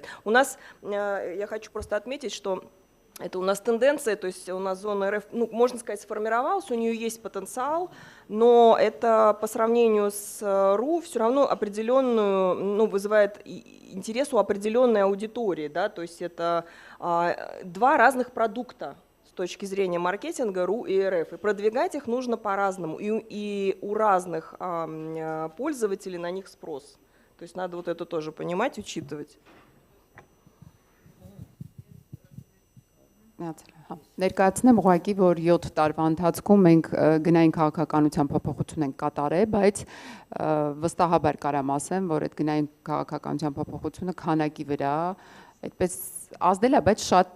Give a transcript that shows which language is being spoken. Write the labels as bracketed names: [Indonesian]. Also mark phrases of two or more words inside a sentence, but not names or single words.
[Russian] У нас, я хочу просто отметить, что это у нас тенденция, то есть у нас зона РФ, ну, можно сказать, сформировалась, у нее есть потенциал, но это по сравнению с РУ все равно определенную, ну, вызывает интерес у определенной аудитории, да, то есть это два разных продукта с точки зрения маркетинга РУ и РФ, и продвигать их нужно по-разному, и у разных пользователей на них спрос, то есть надо вот это тоже понимать, учитывать. [Armenian] Ներկայացնեմ ուղղակի, որ 7 տարվա ընթացքում մենք գնային քաղաքականության փոփոխություն ենք կատարել, բայց վստահաբար կարամ ասեմ, որ այդ գնային քաղաքականության փոփոխությունը քանակի վրա այդպես ազդել է, բայց շատ